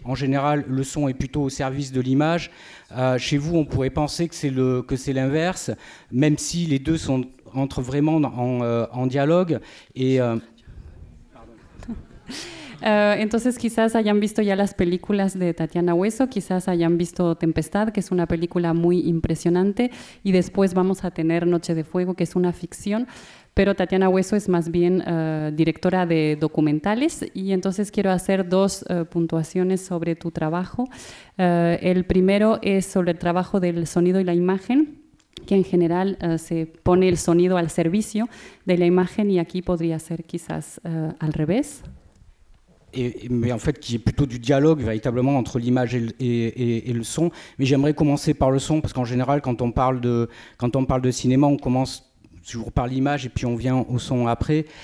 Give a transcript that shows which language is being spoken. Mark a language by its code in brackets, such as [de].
[fr] En général, le son est plutôt au service de l'image. Chez vous, on pourrait penser que c'est l'inverse, même si les deux entrent vraiment en dialogue. Et [es] Entonces quizás hayan visto ya las películas de Tatiana Hueso, quizás hayan visto Tempestad, que es una película muy impresionante, y después vamos a tener Noche de Fuego, que es una ficción, pero Tatiana Hueso es más bien directora de documentales, y entonces quiero hacer dos puntuaciones sobre tu trabajo. El primero es sobre el trabajo del sonido y la imagen, que en general se pone el sonido al servicio de la imagen, y aquí podría ser quizás al revés. [fr] Mais en fait qui est plutôt du dialogue véritablement entre l'image et le son. Mais j'aimerais commencer par le son, parce qu'en général quand on parle de cinéma, on commence toujours par l'image et puis on vient au son après.